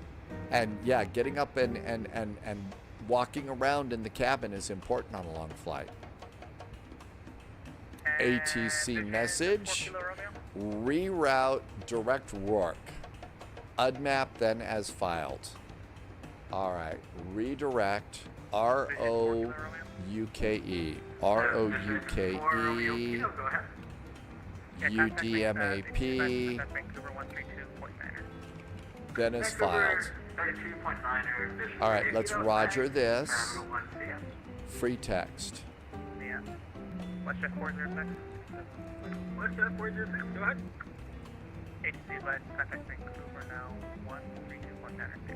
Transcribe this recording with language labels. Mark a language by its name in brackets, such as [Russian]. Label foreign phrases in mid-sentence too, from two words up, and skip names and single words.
[English] And yeah, getting up and walking around in the cabin is important on a long flight. ATC message, reroute direct Rourke. UDMAP then as filed. All right, redirect R-O-U-K-E. R-O-U-K-E. UDMAP. Then is filed. All right, let's roger this. Free text. Westjet 406. Westjet 406, go ahead. ATC led, contact Vancouver now, 132.9.